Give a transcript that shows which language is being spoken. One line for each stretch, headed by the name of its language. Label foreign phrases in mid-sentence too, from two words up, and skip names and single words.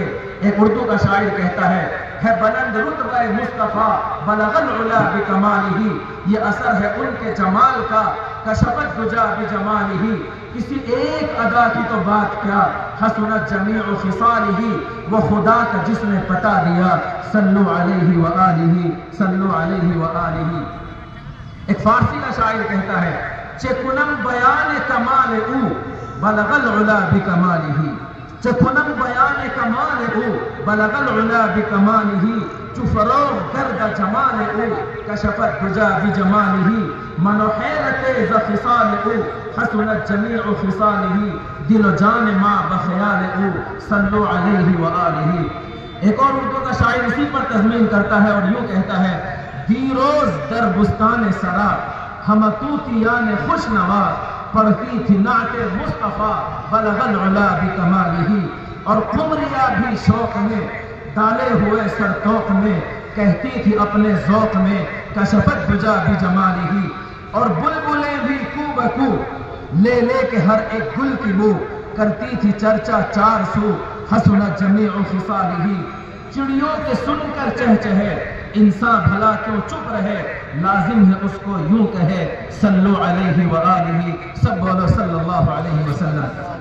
Urdu: ایک اردو کا شاعر کہتا ہے بلند رتبہ مصطفیٰ
Arabic: بلغ العلا بکمالہ،
Urdu: یہ اثر ہے ان کے جمال کا،
Arabic: کشف الدجا بجمالہ،
Urdu: کسی ایک ادا کی تو بات کیا،
Arabic: حسنت جمیع خصالہ،
Urdu: وہ خدا کا جس نے بتا دیا،
Arabic: صلو علیہ وآلہ، صلو علیہ وآلہ۔
Urdu: ایک فارسی کا شاعر کہتا ہے
Persian: چکنم بیان کمال او
Arabic: بلغ العلا بکمالہ،
Persian: چکنم بیان کمال او
Arabic: بلغ العلا بکمالہ،
Persian: چو فروغ گرد جمال او
Arabic: کشف الدجا بجمالہ،
Persian: من و حیرت ز خصال او
Arabic: حسنت جمیع خصالہ،
Persian: دل و جان ما بخیال او
Arabic: صلو علیہ وآلہ۔
Urdu: ایک اور اردو کا شاعر اسی پر تضمین کرتا ہے اور یوں کہتا ہے،
Persian: دیروز در بستان سرا ہم طوطیان خوش نوا، پڑھتی
Urdu: تھی نعت مصطفیٰ
Arabic: بلغ العلا بکمالہ،
Urdu: اور قمریہ بھی شوق میں ڈالے ہوئے سرتوق میں کہتی تھی اپنے ذوق میں،
Arabic: کشف الدجا بجمالہ،
Urdu: اور بلبلیں بھی کو بکو لے لے کے ہر ایک گل کی بو کرتی تھی چرچا چار سو،
Arabic: حسنت جمیع خصالہ،
Urdu: چڑیوں کے سن کر چہچہے انسان بھلا کیوں چپ رہے، لازم ہے اس کو یوں کہے،
Arabic: صلو علیہ وآلہ،
Urdu: سب بولو
Arabic: صلی اللہ علیہ وسلم۔